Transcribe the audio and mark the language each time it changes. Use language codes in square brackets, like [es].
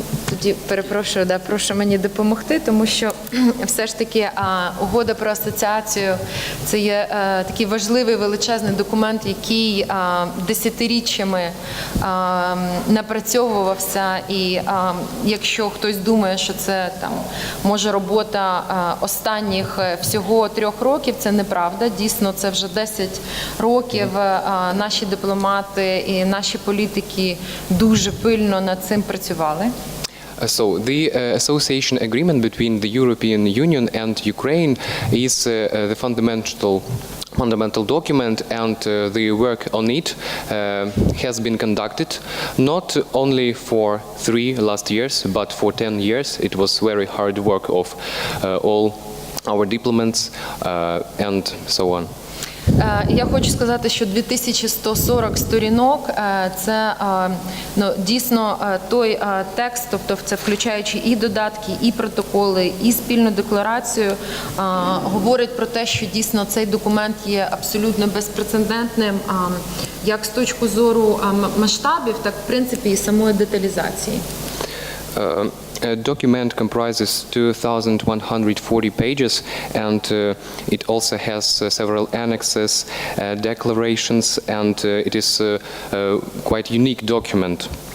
[uk] Тоді перепрошую, прошу мені допомогти, тому що все ж таки угода про асоціацію – це є такий важливий величезний документ, який десятиріччями напрацьовувався, і якщо хтось думає, що це може робота останніх всього 3 років, це неправда. Дійсно, це вже 10 років наші дипломати і наші політики дуже пильно над цим працювали. [en] So the association agreement between the European Union and Ukraine is the fundamental document, and the work on it has been conducted not only for 3 last years, but for 10 years. It was very hard work of all our diplomats and so on. [uk] Я хочу сказати, що 2140 сторінок – це дійсно той текст, тобто це включаючи і додатки, і протоколи, і спільну декларацію, говорить про те, що дійсно цей документ є абсолютно безпрецедентним як з точки зору масштабів, так в принципі і самої деталізації. [en] A document comprises 2,140 pages, and it also has several annexes, declarations, and it is a quite unique document.